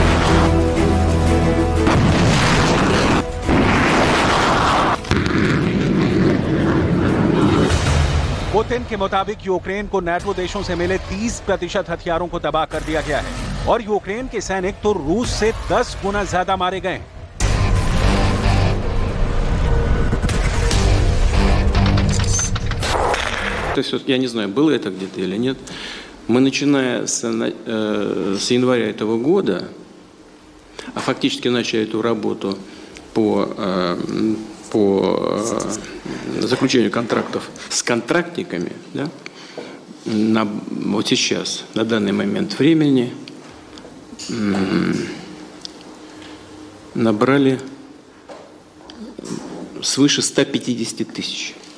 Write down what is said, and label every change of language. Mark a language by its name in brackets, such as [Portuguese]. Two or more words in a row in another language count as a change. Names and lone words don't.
[Hindi] पुतिन के मुताबिक यूक्रेन को नाटो देशों से मिले 30% हथियारों को तबाह कर दिया गया है और यूक्रेन के सैनिक तो रूस से 10 गुना ज्यादा मारे गए हैं। [Russian] То есть вот, я не знаю, было это где-то или нет. Мы, начиная с января этого года, а фактически начали эту работу по заключению контрактов с контрактниками, да, вот сейчас, на данный момент времени, набрали свыше 150 тысяч.